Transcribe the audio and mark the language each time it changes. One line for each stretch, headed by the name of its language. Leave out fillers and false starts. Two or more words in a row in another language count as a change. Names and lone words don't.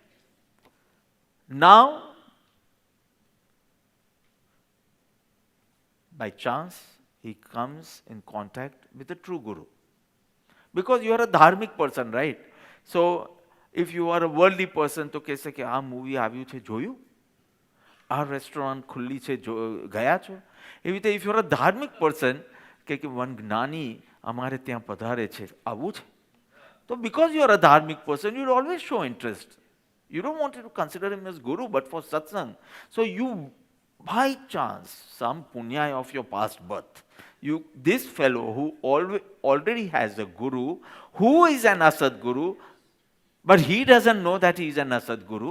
English: Now, by chance, he comes in contact with a true Guru. Because you are a dharmic person, right? So, if you are a worldly person,
Gujarati: તો કહેશે કે આ મૂવી આવ્યું છે જોયું? આ રેસ્ટોરન્ટ ખુલ્લી છે ગયા છો? એવી રીતે
English: if you are a dharmic person,
Gujarati: કે વન જ્ઞાની અમારે ત્યાં પધારે છે, આવું છે?
English: So because you are a dharmic person, you will always show interest. You don't want to consider him as guru, but for satsang. So you, by chance, some punya of your past birth, this fellow who already has a guru, who is an asad guru, but he doesn't know that he is an asad guru.